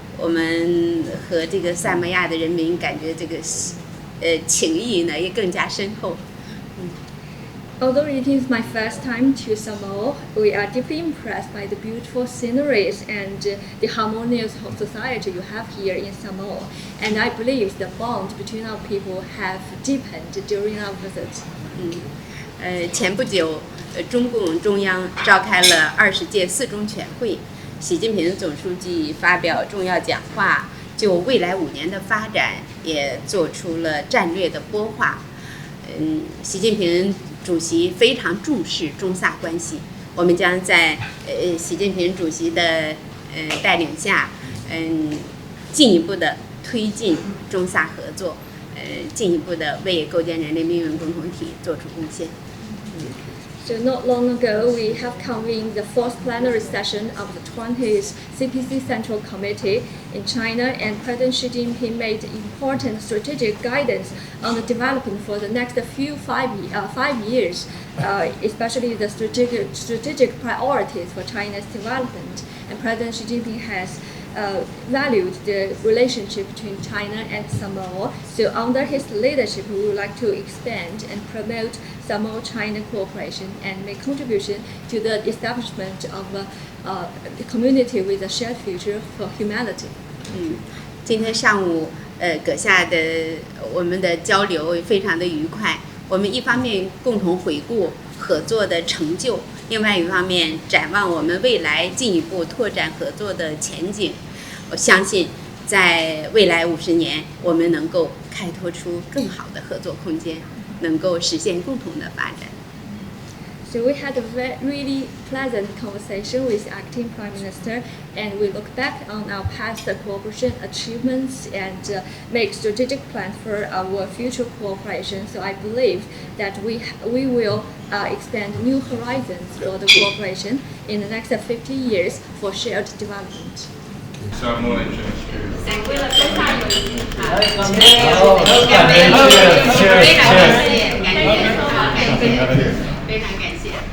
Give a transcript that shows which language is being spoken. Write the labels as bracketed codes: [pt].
[zh] 我们和这个萨摩亚的人民感觉这个情谊呢也更加深厚。 [en] Although it is my first time to Samoa, we are deeply impressed by the beautiful sceneries and the harmonious society you have here in Samoa. And I believe the bond between our people have deepened during our visit. [zh] 前不久，中共中央召开了20届四中全会，习近平总书记发表重要讲话，就未来5年的发展也做出了战略的拨划。习近平主席非常重视中萨关系，我们将在习近平主席的带领下，进一步的推进中萨合作，进一步的为构建人类命运共同体做出贡献。 [en] So not long ago, we have convened the 4th plenary session of the 20th CPC Central Committee in China, and President Xi Jinping made important strategic guidance on the development for the next 5 years, especially the strategic priorities for China's development. And President Xi Jinping has valued the relationship between China and Samoa. So under his leadership, we would like to expand and promote Samoa-China cooperation and make contribution to the establishment of a community with a shared future for humanity. [zh] 今天上午阁下的我们的交流也非常的愉快。我们一方面共同回顾合作的成就，另外一方面展望我们未来进一步拓展合作的前景。我相信在未来50年，我们能够开拓出更好的合作空间，能够实现共同的发展。 [en] So we had a really pleasant conversation with Acting Prime Minister, and we look back on our past cooperation achievements and make strategic plans for our future cooperation. So I believe that we will expand new horizons for the cooperation in the next 50 years for shared development. [zh] 为了中萨友谊，非常感谢，非常感谢。